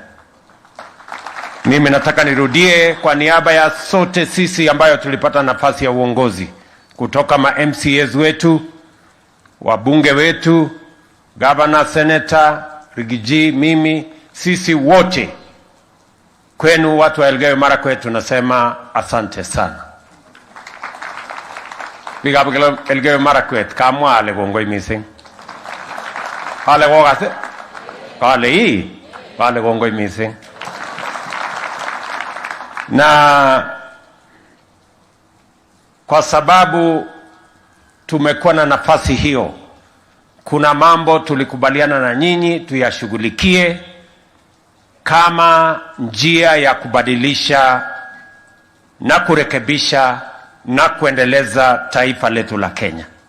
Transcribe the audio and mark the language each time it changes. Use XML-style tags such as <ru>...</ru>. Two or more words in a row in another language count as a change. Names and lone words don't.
<sw>Mimi nataka nirudie kwa niaba ya sote sisi ambayo tulipata nafasi ya uongozi, kutoka ma MCAs wetu, wabunge wetu, governor, senator, Rigiji, mimi, sisi wote, kwenu watu wa Elgeyo Marakwet tunasema asante sana.</sw> <kln>Biga Elgeyo Marakwet kamwa ale gongoi mising. Ale gogase. Kale hii. Kale gongoi mising.</kln> <sw>Na kwa sababu tumekuwa na nafasi hiyo, kuna mambo tulikubaliana na nyinyi tuyashughulikie kama njia ya kubadilisha na kurekebisha na kuendeleza taifa letu la Kenya.</sw>